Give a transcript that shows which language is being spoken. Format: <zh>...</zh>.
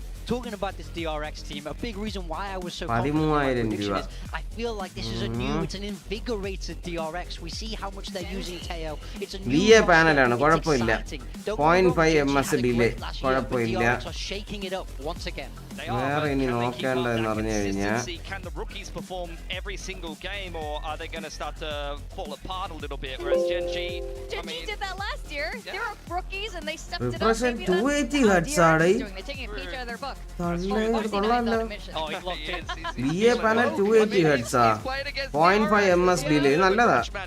<en>Talking about this DRX team, a big reason why I was so</en> <ml>13,000 രൂപ.</ml> <en>I feel like this is it's an invigorated DRX. We see how much they're using Teo. It's a new</en> <ml>panel ആണ്, കുഴപ്പമില്ല. 0.5 ms delay, കുഴപ്പമില്ല.</ml> <en>Shaking it up once again.</en> <ml>വേറെ ഇനി നോക്കേണ്ടതെന്ന് പറഞ്ഞു കഴിഞ്ഞാൽ</ml> <en>can the rookies perform every single game, or are they going to start to fall apart a little bit? Whereas Gen.G did that last year. They were rookies and they stepped it up. Represent 280 Hz ആടേ. They're taking a peek at their book.</en> <ml>കൊള്ളാമല്ലോ. VA panel 280 Hz ആ, 0.5 ms delay, നല്ലതാ.</ml>